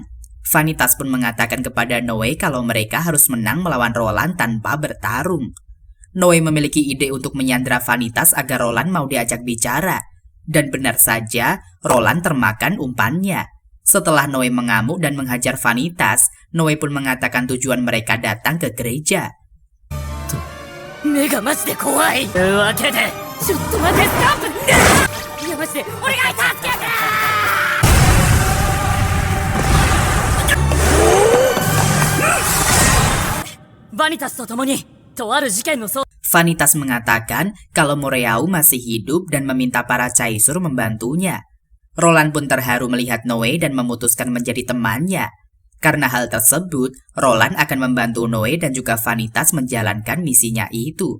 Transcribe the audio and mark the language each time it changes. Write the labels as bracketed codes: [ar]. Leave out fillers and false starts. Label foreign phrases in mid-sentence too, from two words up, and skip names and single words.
[id] Vanitas pun mengatakan kepada Noe kalau mereka harus menang melawan Roland tanpa bertarung. Noe memiliki ide untuk menyandra Vanitas agar Roland mau diajak bicara. Dan benar saja, Roland termakan umpannya. Setelah Noe mengamuk dan menghajar Vanitas, Noe pun mengatakan tujuan mereka datang ke gereja. [ja] 目がマジで怖いわけでちょっと待ってストップいやマジでお願い助けてバニタスと共にとある事件の捜 [id] Vanitas mengatakan kalau Moreau masih hidup dan meminta para caesur membantunya. Roland pun terharu melihat Noe dan memutuskan menjadi temannya. Karena hal tersebut, Roland akan membantu Noe dan juga Vanitas menjalankan misinya itu.